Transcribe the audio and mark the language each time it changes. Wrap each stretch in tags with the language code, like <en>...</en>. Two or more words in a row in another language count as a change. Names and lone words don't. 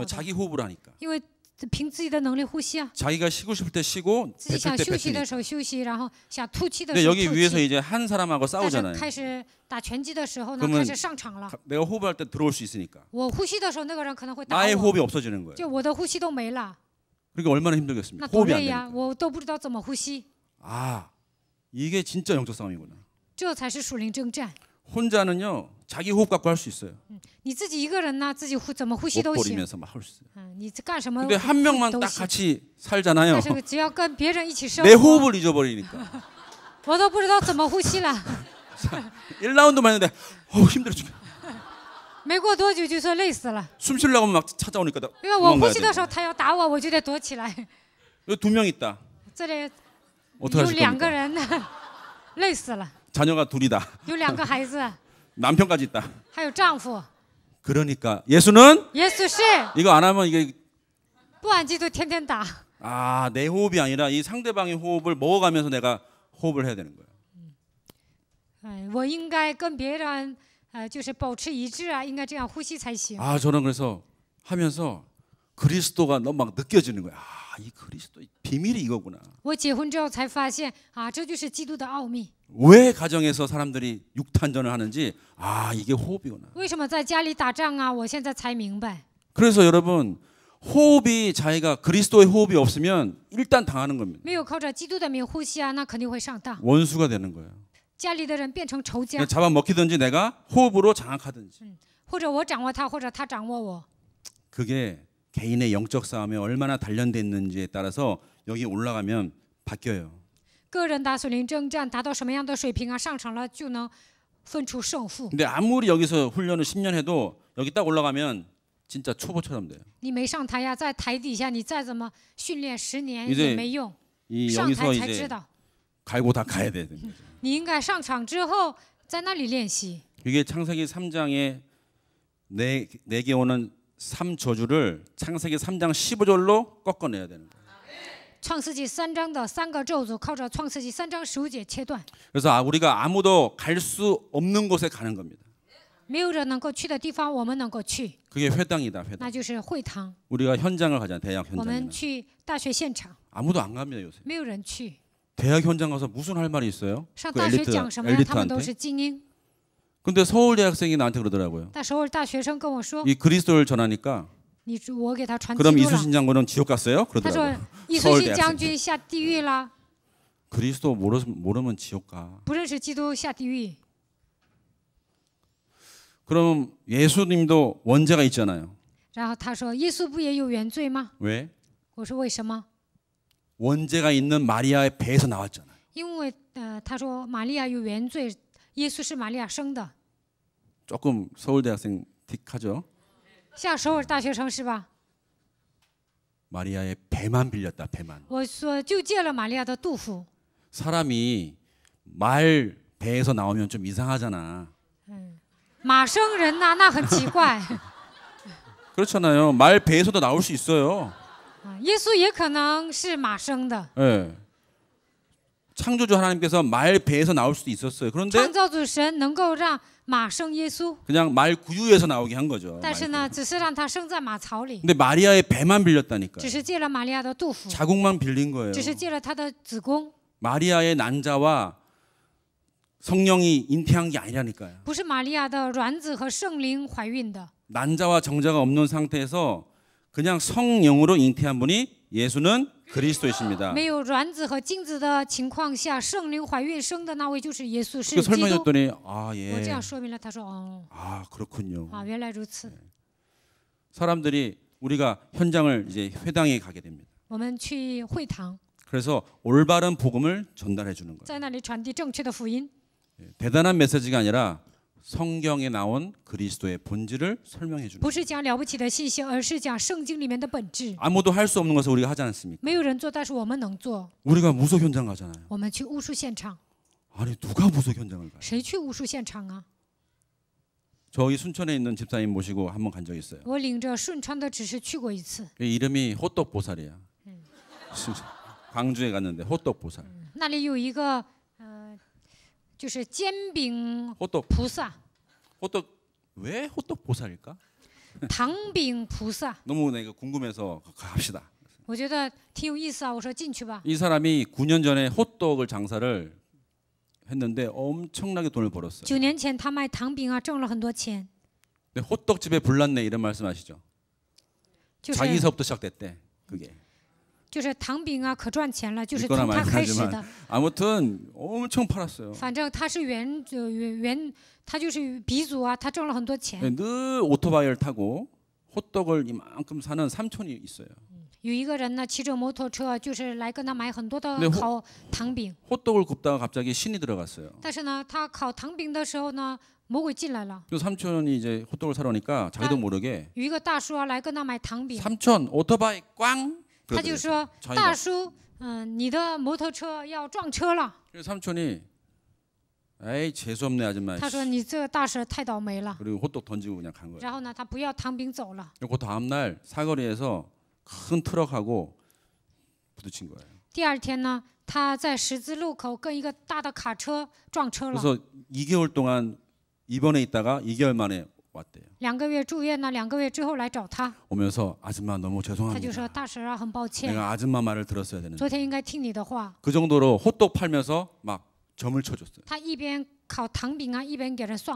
<ko>자기 호흡을 하니까.</ko> <zh>因为凭自己的能力呼吸啊。</zh> <ko>자기가 쉬고 싶을 때 쉬고</ko> <zh>自己</zh> <ko>뱉을</ko> <zh>想</zh> <ko>때</ko> <zh>休息的</zh> <ko>뱉으니까.</ko> <zh>时候休息，然后想吐气的</zh> <ko>근데</ko> <zh>时候</zh> <ko>여기</ko> <zh>吐</zh> <ko>위에서</ko> <zh>气。</zh> <ko>이제 한 사람하고</ko> <zh>但是</zh> <ko>싸우잖아요.</ko> <zh>开始打拳击的时候呢，</zh> <ko>그러면</ko> <zh>开始上场了。</zh> <ko>내가 호흡할 때 들어올 수 있으니까.</ko> <zh>我呼吸的时候，那个人可能会打</zh> <ko>나의</ko> <zh>我，</zh> <ko>호흡이 없어지는 거예요.</ko> <zh>就我的呼吸都没了，</zh> <ko>그러니까 얼마나 힘들겠습니까?</ko> <zh>那多</zh> <ko>호흡이 안</ko> <zh>累呀！</zh> <ko>되니까.</ko> <zh>我都不知道怎么呼吸，</zh> <ko>아, 이게 진짜 영적 싸움이구나.</ko> <zh>这才是属灵征战。</zh> <ko>혼자는요. 자기 호흡 갖고 할 수 있어요.</ko> <zh>你自己一个人呢，自己怎么呼吸</zh> <ko>못</ko> <zh>都行。</zh> <ko>버리면서 막 할 수 있어요.</ko> <zh>你干什么</zh> <ko>근데 한 명만</ko> <zh>都</zh> <ko>딱</ko> <zh>行。</zh> <ko>같이 살잖아요.</ko> <zh>但是只要跟别人一起生</zh> <ko>내</ko> <zh>活，</zh> <ko>호흡을 잊어버리니까.</ko> <zh>我都不知道怎么呼吸了。</zh> <ko>1라운드만 했는데 힘들어 죽겠어.</ko> <zh>没过多久就说累死了，</zh> <ko>숨 쉬려고 하면 막 찾아오니까</ko> <zh>因为我呼</zh> <ko>도망가야</ko> <zh>吸的时</zh> <ko>돼.</ko> <zh>候他要打我，我就得躲起来。</zh> <ko>여기 2명 있다.</ko> <zh>这里</zh> <ko>어떻게</ko> <zh>有</zh> <ko>하실</ko> <zh>2个</zh> <ko>겁니까?</ko> <zh>人，累死了，</zh> <ko>자녀가 둘이다.</ko> <zh>有2个孩子，</zh> <ko>남편까지 있다.</ko> <zh>还有丈夫。</zh> <ko>그러니까 예수는</ko> <zh>耶稣是</zh> <ko>이거 안 하면 이게</ko> <zh>不按基督天天打。</zh> <ko>내 호흡이 아니라 이 상대방의 호흡을 먹어가면서 내가 호흡을 해야 되는 거예요.</ko> <zh>我应该跟别人就是保持一致啊，应该这样呼吸才行。</zh> <ko>저는 그래서 하면서 그리스도가 너무 막 느껴지는 거야. 이 그리스도 비밀이 이거구나.</ko> <zh>我结婚之后才发现啊，这就是基督的奥秘。</zh> <ko>왜 가정에서 사람들이 육탄전을 하는지 이게 호흡이구나.</ko> <zh>为什么在家里打仗啊？我现在才明白。</zh> <ko>그래서 여러분 호흡이 자기가 그리스도의 호흡이 없으면 일단 당하는 겁니다.</ko> <zh>没有靠着基督的名呼吸啊，那肯定会上当。</zh> <ko>원수가 되는 거예요.</ko> <zh>家里的人变成仇家，</zh> <ko>잡아먹히든지 내가 호흡으로 장악하든지.</ko> <zh>或者我掌握他，或者他掌握我。</zh> <ko>그게 개인의 영적 싸움에 얼마나 단련돼 있는지에 따라서 여기 올라가면 바뀌어요.</ko> <zh>个人打属灵征战达到什么样的水平啊？上场了就能分出胜负。</zh> <ko>근데 아무리 여기서 훈련을 10년 해도 여기 딱 올라가면 진짜 초보처럼 돼요.</ko> <zh>你没上台呀，在台底下你再怎么训练10年</zh> <ko>이제</ko> <zh>也没用，</zh> <ko>이</ko> <zh>上</zh> <ko>여기서</ko> <zh>台才知</zh> <ko>이제</ko> <zh>道。</zh> <ko>갈고 다 가야 돼요.</ko> <zh>你应该上场之后在那里练习。</zh> <ko>이게 창세기 3장에 내게 오는 3저주를 창세기 3장 15절로 꺾어내야 되는 거예요.</ko> <zh>创世纪3章的3个咒诅，靠着创世纪3章15节切断。</zh> <ko>그래서 우리가 아무도 갈 수 없는 곳에 가는 겁니다.</ko> <zh>没有人能够去的地方，我们能够去，</zh> <ko>그게 회당이다,</ko> <zh>那</zh> <ko>회당.</ko> <zh>就是会堂。</zh> <ko>우리가 현장을 가잖아요, 대학</ko> <zh>我们</zh> <ko>현장이나.</ko> <zh>去大学现场，</zh> <ko>아무도 안 갑니다, 요새.</ko> <zh>没有人去。</zh> <ko>대학 현장 가서 무슨 할 말이 있어요?</ko> <zh>上</zh> <ko>그</ko> <zh>大学讲什么呀？他们都</zh> <ko>엘리트한테.</ko> <zh>是精英。</zh> <ko>근데 서울 대학생이 나한테 그러더라고요.</ko> <zh>但首尔大学生跟我说</zh> <ko>이 그리스도를 전하니까</ko> <zh>我给他传基</zh> <ko>그럼</ko> <zh>督了。</zh> <ko>이순신 장군은 지옥 갔어요?</ko> <zh>他说</zh> <ko>그러더라고요.</ko> <zh>易速信将军下地狱了，</zh> <ko>그리스도 모르면 지옥 가.</ko> <zh>不认识基督下地狱。</zh> <ko>그럼 예수님도 원죄가 있잖아요.</ko> <zh>然后他说耶稣不也有原罪吗？</zh> <ko>왜?</ko> <zh>我说为什么？</zh> <ko>원죄가 있는 마리아의 배에서 나왔잖아요.</ko> <zh>因为他说玛利亚有原罪，耶稣是玛利亚生的，</zh> <ko>조금 서울 대학생 틱하죠.</ko> <zh>像首尔大学生是吧？</zh> <ko>마리아의 배만 빌렸다, 배만.</ko> <zh>我说就借了玛利亚的肚腹。</zh> <ko>사람이 말 배에서 나오면 좀 이상하잖아.</ko> <zh>马生人呐、那很奇怪。</zh> <ko>그렇잖아요. 말 배에서도 나올 수 있어요.</ko> <zh>耶稣也可能是马生的，</zh> <ko>예. 창조주 하나님께서 말 배에서 나올 수도 있었어요.</ko> <zh>创</zh> <ko>그런데</ko> <zh>造主神能够让马生耶稣，</zh> <ko>그냥 말 구유에서 나오게 한 거죠.</ko> <zh>但是呢，只是让他生在马槽里，</zh> <ko>근데 마리아의 배만 빌렸다니까요.</ko> <zh>只是借了玛利亚的肚腹，</zh> <ko>자궁만 빌린 거예요.</ko> <zh>只是借了他的子宫，</zh> <ko>마리아의 난자와 성령이 잉태한 게 아니라니까요.</ko> <zh>不是玛利亚的卵子和圣灵怀孕的。</zh> <ko>난자와 정자가 없는 상태에서 그냥 성령으로 잉태한 분이 예수는 그리스도이십니다.</ko> <zh>没有卵子和精子的情况下，圣灵怀孕生的那位就是耶稣，是</zh> <ko>그</ko> <zh>基督。</zh> <ko>설명했더니</ko> <zh>我这</zh> <ko>예.</ko> <zh>样说明了，他说哦，</zh> <ko>그렇군요.</ko> <zh>原来如此。</zh> <ko>사람들이 우리가 현장을 이제 회당에 가게 됩니다.</ko> <zh>我们去会堂，</zh> <ko>그래서 올바른 복음을 전달해 주는 거예요.</ko> <zh>在那里传递正确的福音，</zh> <ko>대단한 메시지가 아니라 성경에 나온 그리스도의 본질을 설명해 주는</ko> <zh>不</zh> <ko>거예요.</ko> <zh>是讲了不起的信息，而是讲圣经里面的本质。</zh> <ko>아무도 할 수 없는 것을 우리가 하지 않습니까?</ko> <zh>没有人做，但是我们能做。</zh> <ko>우리가 무속 현장 가잖아요.</ko> <zh>我们去巫术现场，</zh> <ko>아니 누가 무속 현장을 가요?</ko> <zh>谁去巫术现场啊？</zh> <ko>저희 순천에 있는 집사님 모시고 한번 간 적 있어요.</ko> <zh>我领着顺川的执事去过一次，</zh> <ko>이름이 호떡 보살이야. 광주에 갔는데 호떡 보살.</ko> <zh>那里有一个就是煎饼</zh> <ko>호떡</ko> <zh>菩萨、</zh> <ko>호떡 왜 호떡 보살일까?</ko> <zh>糖饼菩萨，</zh> <ko>너무 내가 궁금해서 갑시다.</ko> <zh>我觉得挺有意思啊。我说进去吧。</zh> <ko>이 사람이 9년 전에 호떡을 장사를 했는데 엄청나게 돈을 벌었어요.</ko> <zh>9 年前他卖糖饼啊，挣了很多钱。</zh> <ko>근데 호떡집에 불났네 이런 말씀하시죠?</ko> <zh>就是</zh> <ko>자기서부터 시작됐대. 그게.</ko> <zh>就是糖饼啊，可赚钱了，就是</zh> <ko>믿거나</ko> <zh>从他开始</zh> <ko>말거나지만</ko> <zh>的。</zh> <ko>아무튼 엄청 팔았어요.</ko> <zh>反正他是他就是鼻祖啊，他挣了很多钱。</zh> <ko>늘 오토바이를 타고 호떡을 이만큼 사는 삼촌이 있어요.</ko> <zh>有一个人呢骑着摩托车，就是来跟他买很多的</zh> <ko>네</ko> <zh>烤糖饼。</zh> <ko>호떡을 굽다가 갑자기 신이 들어갔어요.</ko> <zh>但是呢，他烤糖饼的时候呢，魔鬼进来了。</zh> <ko>그래서 삼촌이 이제 호떡을 사러 오니까 자기도 모르게</ko> <zh>有一个大叔啊来跟他买糖饼，</zh> <ko>삼촌 오토바이 꽝.</ko> <zh>他就</zh> <ko>그러더래요.</ko> <zh>说：“大叔，你的摩托车要撞车了。</zh> <ko>그래서 삼촌이 에이 재수없네 아줌마.</ko> <zh>他说：“你这个大婶太倒霉了。</zh> <ko>그리고 호떡 던지고 그냥 간 거예요.</ko> <zh>然后呢，他不要糖饼走了。</zh> <ko>그 다음 날 사거리에서 큰 트럭하고 부딪힌 거예요.</ko> <zh>第二天呢，他在十字路口跟一个大的卡车撞车了。</zh> <ko>그래서 2개월 동안 입원해 있다가 2개월 만에 왔대요.</ko> <zh>2 个月住院呢，2个月之后来找他，</zh> <ko>오면서 아줌마 너무</ko> <zh>他就说：“</zh> <ko>죄송합니다.</ko> <zh>大婶啊，很抱歉，</zh> <ko>내가 아줌마 말을 들었어야 되는데.</ko> <zh>昨天应该听你的话。</zh> <ko>그 정도로 호떡 팔면서 막 점을 쳐줬어요.</ko> <zh>他一边烤糖饼啊，一边给人算</zh>